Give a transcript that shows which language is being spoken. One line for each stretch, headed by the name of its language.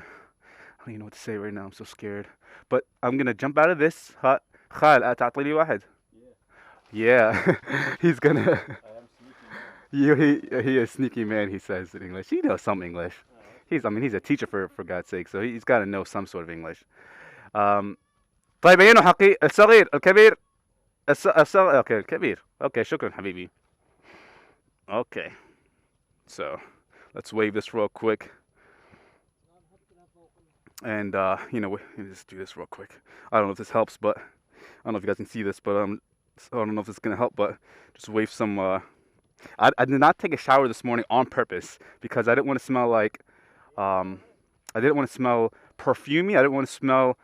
English: I don't even know what to say right now. I'm so scared. But I'm gonna jump out of this.
Arabic: خال تعطيني واحد.
English: Yeah. He's gonna. He is a sneaky man. He says in English. He knows some English. He's a teacher for God's sake, so he's got to know some sort of English.
Arabic: طيب عينه حقي الصغير الكبير الصغير اوكي الكبير اوكي شكرا حبيبي.
English: Okay. So let's wave this real quick. And let me just do this real quick. I don't know if this helps, but I don't know if you guys can see this, but I don't know if this is gonna help, but just wave some. I did not take a shower this morning on purpose because I didn't want to smell like, I didn't want to smell perfumey. I didn't want to smell.